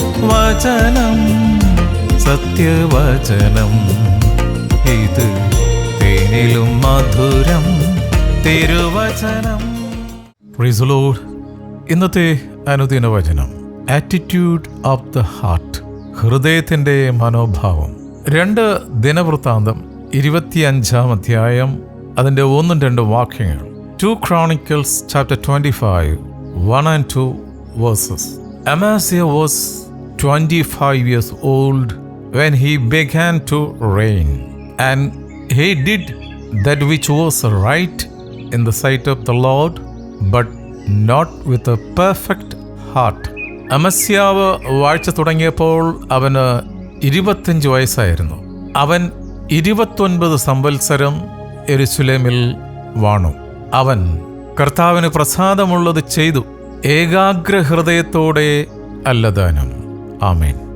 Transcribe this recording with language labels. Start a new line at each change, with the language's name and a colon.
Malayalam: വചനം സത്യവചനം ഇത് തേനിലും മധുരം തിരുവചനം.
English: Praise the Lord.
Malayalam: ഇന്നത്തെ അനുദിന വചനം
English: attitude of the heart,
Malayalam: ഹൃദയത്തിൻ്റെ മനോഭാവം. 2 ദിനവൃത്താന്തം 25 അധ്യായം അതിൻ്റെ 1-2 വാക്യങ്ങൾ.
English: 2 Chronicles chapter 25 1 and 2 verses. Amaziah was 25 years old when he began to reign, and he did that which was right in the sight of the Lord, but not with a perfect heart.
Malayalam: അമസ്യാവ് വാഴ്ച തുടങ്ങിയപ്പോൾ അവന് 25 വയസ്സായിരുന്നു. അവൻ 29 സംവത്സരം യെരൂശലേമിൽ വാണു. അവൻ കർത്താവിന് പ്രസാദമുള്ളത് ചെയ്തു, ഏകാഗ്ര ഹൃദയത്തോടെ അല്ലദാനം. ആമേൻ.